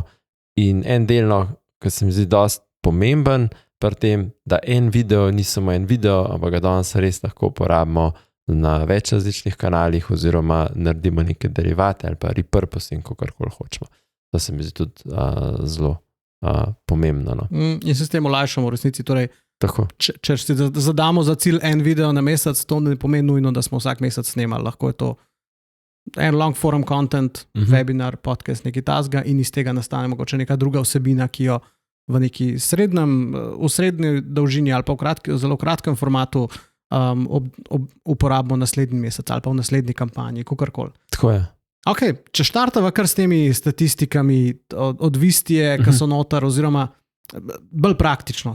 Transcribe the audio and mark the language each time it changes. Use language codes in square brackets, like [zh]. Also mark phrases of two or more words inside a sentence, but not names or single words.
[sl] In en delno, ki se mi zdi dosti pomemben, pri tem, da en video ni samo en video, ampak ga danes res lahko uporabimo na več različnih kanalih oziroma naredimo neke derivate ali pa repurposing, kakorkoli hočemo. To se mi zdi tudi zelo pomembno. No. In se s tem olajšamo v resnici. Torej, tako. Če si zadamo za cilj en video na mesec, to ne pomeni nujno, da smo vsak mesec snemali. Lahko je to en [en] long form content, [sl] webinar, podcast, nekaj tasga in iz tega nastane mogoče neka druga vsebina, ki jo v neki v srednji dolžini ali pa v zelo kratkem formatu uporabimo naslednji mesec ali pa v naslednji kampanji, kakorkoli. Tako je. Ok, če štartava kar s temi statistikami od Vistije, ki so notar, oziroma bolj praktično.